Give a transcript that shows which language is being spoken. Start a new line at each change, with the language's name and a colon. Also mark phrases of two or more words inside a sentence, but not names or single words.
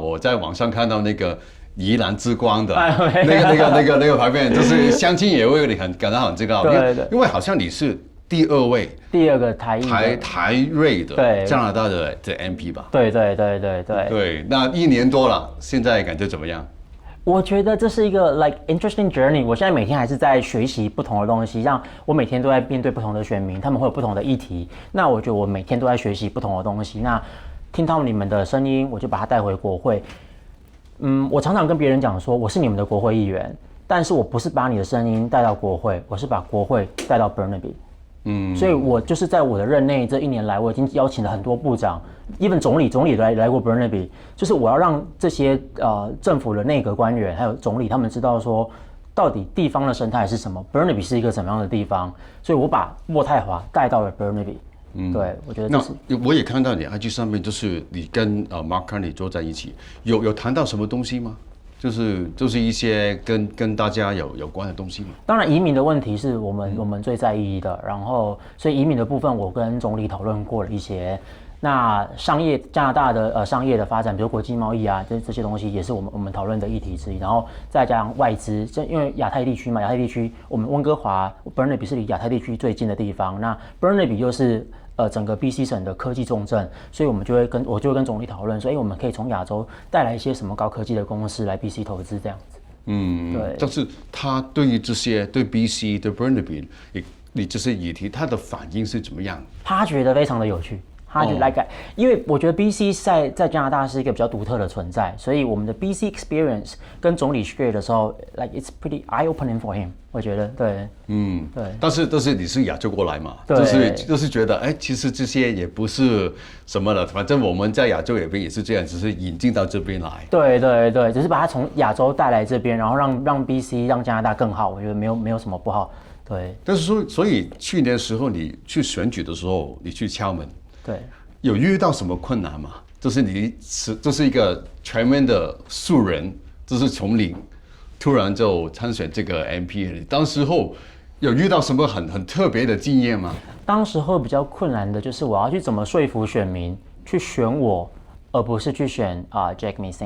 Chinese: 我在網上看到那個宜蘭之光的那個牌面，就是鄉親也為你感到很自豪。對，因為好像你是第二個台瑞的加拿大的MP 吧？对。對，那1年多了，現在感覺怎麼樣？我覺得這是一個
English: interesting journey。
Chinese: 我現在每天還是在學習不同的東西，像我每天都在面對不同的選民，他們會有不同的議題。那我覺得我每天都在學習不同的東西。那聽到你們的聲音，我就把它帶回國會。我常常跟別人講說，我是你們的國會議員，但是我不是把你的聲音帶到國會，我是把國會帶到 Burnaby。所以我就是在我的任內這1年來，我已經邀請了很多部長 ，even 總理來過 Burnaby，就是我要讓這些政府的內閣官員還有總理他們知道說，到底地方的生態是什麼 ，Burnaby 是一個怎麼樣的地方，所以我把渥太華帶到了 Burnaby。對，我覺得這是。那我也看到你 IG 上面，就是你跟Mark Carney 坐在一起，有談到什麼東西嗎？就是一些跟大家有關的東西嘛。當然，移民的問題是我們最在意的。然後，所以移民的部分，我跟總理討論過了一些。那加拿大的商業的發展，比如國際貿易啊，這些東西也是我們討論的議題之一。然後再加上外資，因為亞太地區嘛，亞太地區我們溫哥華 Burnaby 是離亞太地區最近的地方。那 Burnaby 又是整個 BC 省的科技重鎮，所以我就会跟總理討論說，我們可以從亞洲帶來一些什麼高科技的公司來 BC 投資這樣子。對。但是他對於這些對 BC 對 Burnaby 你這些議題，他的反應是怎麼樣？他覺得非常的有趣。他就來改，因為我覺得 BC 在加拿大是一個比較獨特的存在，所以我們的 BC experience 跟總理 share 的時候
English: it's pretty eye-opening for him，
Chinese: 我覺得对。对。但是你是亞洲過來嘛，就是覺得其實這些也不是什麼了，反正我們在亞洲也是這樣，只是引進到這邊來。對，只是把它從亞洲帶來這邊，然後讓 BC 讓加拿大更好，我覺得沒有什麼不好。对。但是說，所以去年的時候你去選舉的時候，你去敲門。对，有遇到什麼困難嗎？就是你就是一個全面的素人，就是從零突然就參選這個 MP， 當時候有遇到什麼很特別的經驗嗎？當時候比較困難的就是我要去怎麼說服選民去選我， 而不是去選Jagmeet Singh。